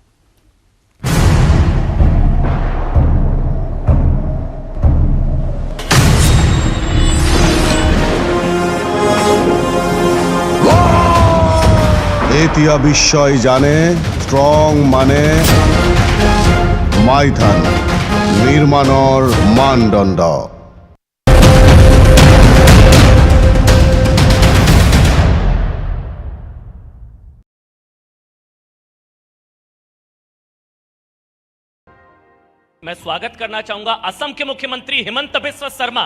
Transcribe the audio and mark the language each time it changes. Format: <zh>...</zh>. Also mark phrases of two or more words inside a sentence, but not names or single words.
<as>এতিয়া বিশ্বই জানে ষ্ট্ৰং মানে মাইথান নিৰ্মাণৰ মানদণ্ড।</as> <hi>मैं स्वागत करना चाहूंगा असम के मुख्यमंत्री हिमंत बिस्वा शर्मा।</hi>